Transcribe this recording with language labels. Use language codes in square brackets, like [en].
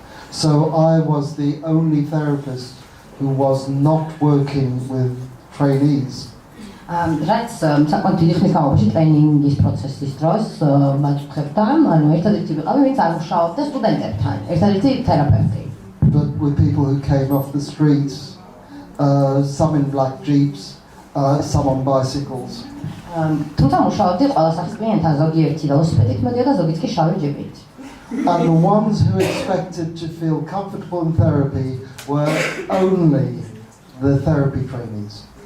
[en] So I was the only therapist who was not working with trainees. [ka] რაც საკმაოდ დიდი ხნის განმავლობაში ტრეინინგის პროცესის დროს მაჩვენებდა, ანუ ერთადერთი ვიყავი, ვინც არ მუშაობდა სტუდენტებთან, ერთადერთი თერაპევტი. [en] But with people who came off the streets, some in black jeeps, some on bicycles. [ka] თუმცა მუშაობდი ყველა სახის კლიენტთან, ზოგიერთი ველოსიპედით მოდიოდა, ზოგიც კი შავი ჯიპით. [en] And the ones who expected to feel comfortable in therapy were only the therapy trainees.